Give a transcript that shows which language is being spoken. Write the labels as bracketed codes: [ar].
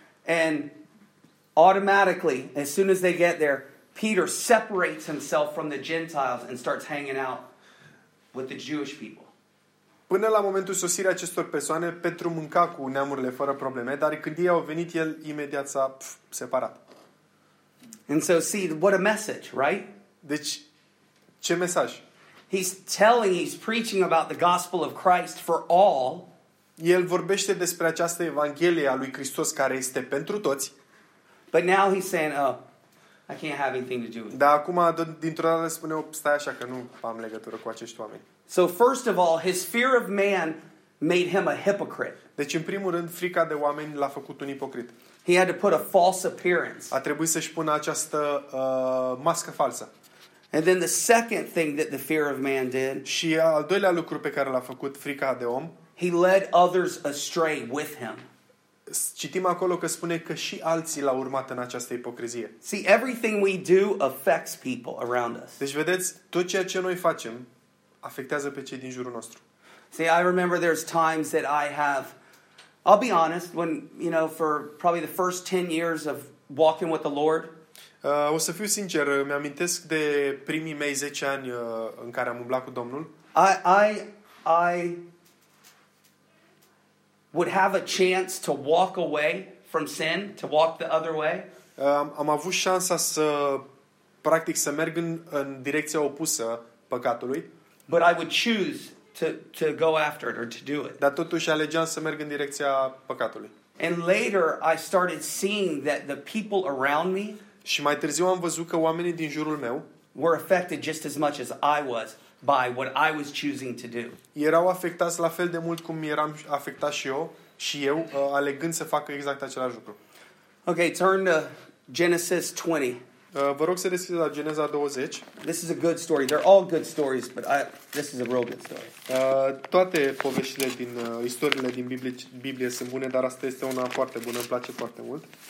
[en] And automatically, as soon as they get there, Peter separates himself from the Gentiles and starts hanging out with the Jewish people. [ro] Până la momentul sosirii acestor persoane, Petru mânca cu neamurile fără probleme, dar când ei au venit, el imediat s-a separat. [en] And so, see, what a message, right? [ro] Deci, ce mesaj? [en] He's preaching about the gospel of Christ for all. [ro] El vorbește despre această evanghelie a lui Hristos care este pentru toți. [en] But now he's saying, "Oh, I can't have anything to do with it." [ro] Da, acum dintr-o dată spune, stai așa că nu am legătură cu acești oameni. [en] So first of all, his fear of man made him a hypocrite. [ro] Deci în primul rând, frica de oameni l-a făcut un ipocrit. [en] He had to put a false appearance. [ro] A trebuit să-și pună această mască falsă. [en] And then the second thing that the fear of man did. [ro] Și al doilea lucru pe care l-a făcut frica de om. [en] He led others astray with him. [ro] Citim acolo că spune că și alții l-au urmat în această ipocrizie. [en] See, everything we do affects people around us. [ro] Deci vedeți, tot ceea ce noi facem afectează pe cei din jurul nostru. [en] See, I remember there's times that I'll be honest, when, you know, for probably the first 10 years of walking with the Lord. [ro] O să fiu sincer, mi-amintesc de primii mei 10 ani în care am umblat cu Domnul. [en] I would have a chance to walk away from sin, to walk the other way. [ro] Am avut șansa să practic să merg în direcția opusă păcatului. [en] But I would choose to go after it or to do it. [ro] Dar totuși alegeam să merg în direcția păcatului. [en] And later I started seeing that the people around me. [ro] Și mai târziu am văzut că oamenii din jurul meu [en] were affected just as much as I was by what I was choosing to do. [ro] Erau afectați la fel de mult cum eram afectat și eu alegând să fac exact același lucru. [en] Okay, turn to Genesis 20. [ro] Vă rog să deschideți la Geneza 20. [en] This is a good story. They're all good stories, but this is a real good story. [ro] Toate poveștile din istoriile din Biblie sunt bune, dar asta este una foarte bună, îmi place foarte mult.